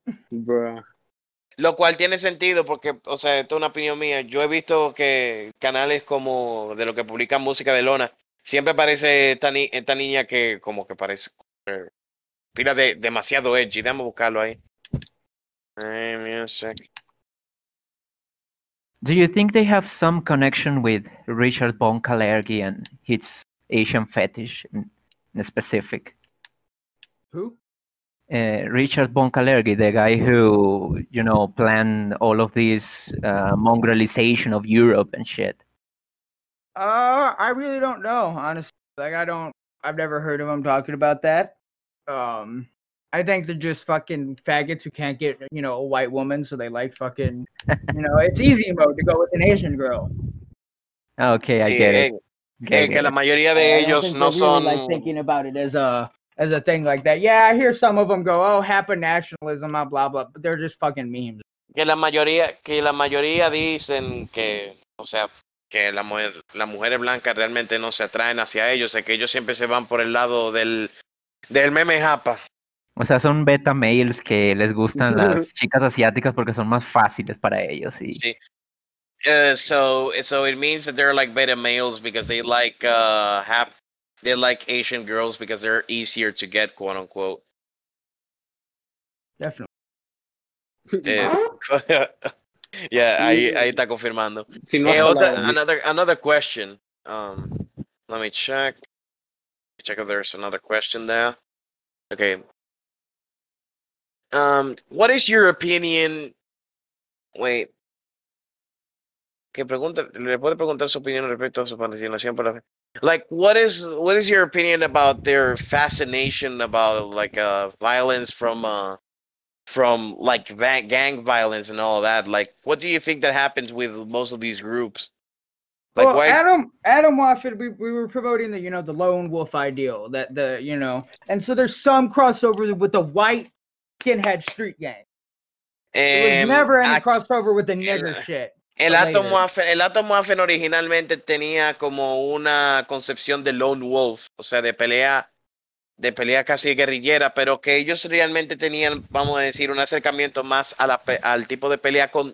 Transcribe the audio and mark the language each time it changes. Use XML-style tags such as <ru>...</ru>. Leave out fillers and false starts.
<es>Bruh. Lo cual tiene sentido porque, o sea, esto es una opinión mía. Yo he visto que canales como de lo que publican música de Lona, siempre aparece esta, ni- esta niña que como que parece pila de demasiado edgy. Déjame buscarlo ahí. Music.</es> <en>Do you think they have some connection with Richard von Kalergi and his Asian fetish in specific? Who? Richard von Kalergi, the guy who, you know, planned all of this mongrelization of Europe and shit. I really don't know, honestly. Like, I don't, I've never heard of him talking about that. I think they're just fucking faggots who can't get, you know, a white woman, so they like fucking, you know, it's easy mode to go with an Asian girl. Okay, I get it.</en> <es>Okay, que la mayoría de ellos no son</es> <en>like thinking about it as a thing like that. Yeah, I hear some of them go, oh, happen nationalism, blah, blah, blah, but they're just fucking memes.</en> <es>Que la mayoría dicen que, o sea, que la mujer, las mujeres blancas realmente no se atraen hacia ellos, o sea, que ellos siempre se van por el lado del, del meme japa. O sea, son beta males que les gustan las chicas asiáticas porque son más fáciles para ellos. Y... sí.</es> <en>So it means that they're like beta males because they like half, they like Asian girls because they're easier to get, quote unquote. Definitely.</en> <es>yeah, ahí está confirmando. Si no</es> <en>another question. Let me check. Check if there's another question there. Okay. What is your opinion? Wait.</en> <es>Que pregunta, le puede preguntar su opinión respecto a su fascinación por la fe.</es> <en>Like, what is your opinion about their fascination about like violence from like gang violence and all that? Like, what do you think that happens with most of these groups? Like, well, why... Adam Wofford, we were promoting the, you know, the lone wolf ideal that the, you know, and so there's some crossover with the white skinhead street gang. There's never any crossover with the nigger shit.</en> <es>El Atom Waffen originalmente tenía como una concepción de lone wolf, o sea, de pelea casi guerrillera, pero que ellos realmente tenían, vamos a decir, un acercamiento más a la, al tipo de pelea con</es>